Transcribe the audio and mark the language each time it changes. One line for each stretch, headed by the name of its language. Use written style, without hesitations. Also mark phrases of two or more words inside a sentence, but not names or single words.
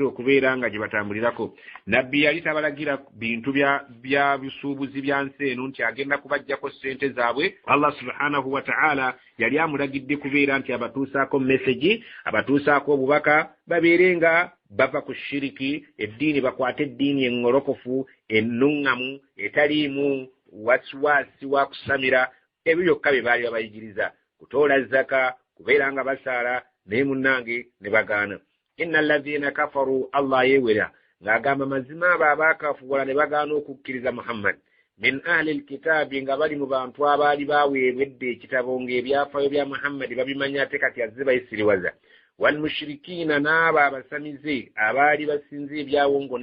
Ganda: okubeera nga gye batambulirako nabbi yali tabalagira bintu bya bisuubuzi bya nsi eno nti agenda kubajjako ssente zaabwe
Arabic: الله سبحانه وتعالى
Ganda: yali amulagidde kubeera nti abatuusaako mesegi abatuusaako obubaka babeere nga bava ku shiriki eddiini bakwate eddiini engolokofu ennuŋŋamu etaliimu wasiwasi wa kusamira ebyo byokka bye baali babayigiriza kutoola zaka kubeera nga basaala naye munnange ne bagaana
Arabic: إن الذين كفروا
Ganda: Allah yewera ng'agamba mazima abo abaakafuwala ne bagaana okukkiriza Muhammad
Arabic: من أهل الكتاب
Ganda: nga bali mu bantu abaali baaweebwedde ekitabo ng'ebyafaayo bya Muhammad babimanya ate kati azze bayisiriwaza walmushirikiina n'abo abasamize abaali basinza ebyawongo